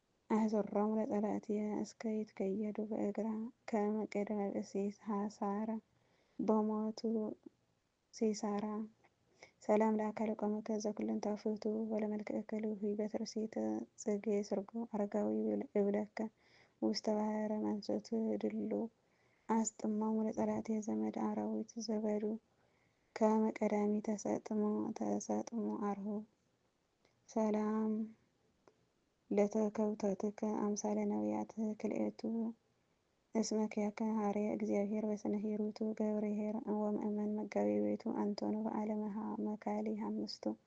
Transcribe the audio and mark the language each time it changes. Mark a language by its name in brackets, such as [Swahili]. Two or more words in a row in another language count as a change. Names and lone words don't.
[Geez] አህዘሮሙ ለጸላእትየ እስከ ይትከየዱ በእግራ። ከመ ቅድመ ብእሲ ሐሳረ በሞቱ ሲሳራ። ሰላም ለአካለ ቆመከ ዘኩለንተ ፍቱ ወለመልክዕከ ልውሂ በትርሲተ ጽጌ ስርጎ። አረጋዊ እብል-፣ እብለከ ውስተ ባሕረ መንሱት ድሉ። አስጥሞሙ ለጸላእትየ ዘመድ አራዊት ዘበዱ። ከመ ቀዳሚ ተሰጥሞ፣ ተሰጥሞ አርሁ። ሰላም ለተከውተትከ አምሳለ ነቢያት ክልኤቱ። እስመ ኪያከ ሐረየ እግዚአብሔር በስነ ሂሩቱ ገብርኄር ወምእመን መጋቢ ቤቱ አንቶኖ በዓለመ ሀ-፣ መካሊ ሐምስቱ።